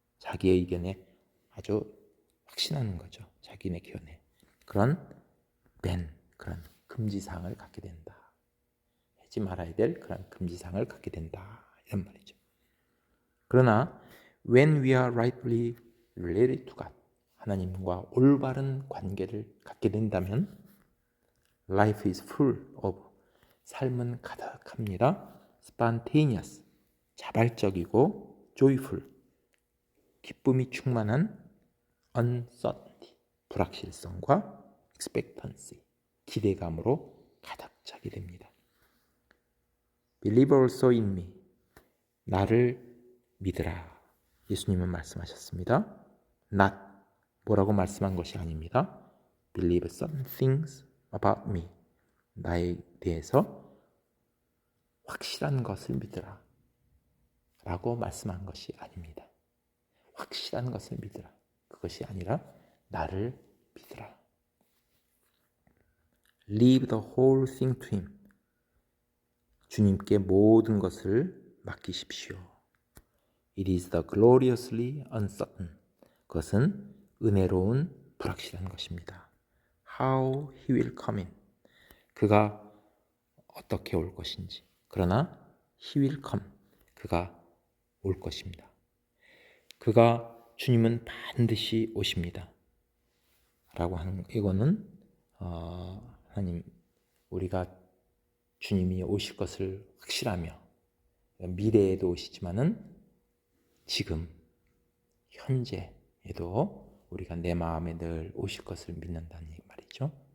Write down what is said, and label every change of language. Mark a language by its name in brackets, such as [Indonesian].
[Korean] 자기의 의견에 아주 확신하는 거죠. 자기네 견해. 그런 그런 금지사항을 갖게 된다. 하지 말아야 될 그런 금지사항을 갖게 된다. 이런 말이죠. [English] 그러나 when we are rightly related to God, [Korean] 하나님과 올바른 관계를 갖게 된다면 [English] life is full of, [Korean] 삶은 가득합니다. [English] spontaneous, [Korean] 자발적이고 [English] joyful, [Korean] 기쁨이 충만한 [English] uncertainty, [Korean] 불확실성과 [English] expectancy, [Korean] 기대감으로 가득 차게 됩니다. [English] Believe also in me, [Korean] 나를 믿으라. 예수님은 말씀하셨습니다. [English] Not, [Korean] 뭐라고 말씀한 것이 아닙니다. [English] Believe some things about me, [Korean] 나에 대해서 확실한 것을 믿으라 라고 말씀한 것이 아닙니다. 확실한 것을 믿으라, 그것이 아니라 나를 믿으라. [English] Leave the whole thing to him, [Korean] 주님께 모든 것을 맡기십시오. [English] It is the gloriously uncertain, [Korean] 그것은 은혜로운 불확실한 것입니다. [English] How he will come in, [Korean] 그가 어떻게 올 것인지. 그러나 [English] he will come, [Korean] 그가 올 것입니다. 그가, 주님은 반드시 오십니다 라고 하는, 이거는 하나님, 우리가 주님이 오실 것을 확실하며 미래에도 오시지만은 지금 현재에도 우리가 내 마음에 늘 오실 것을 믿는다는 말이죠.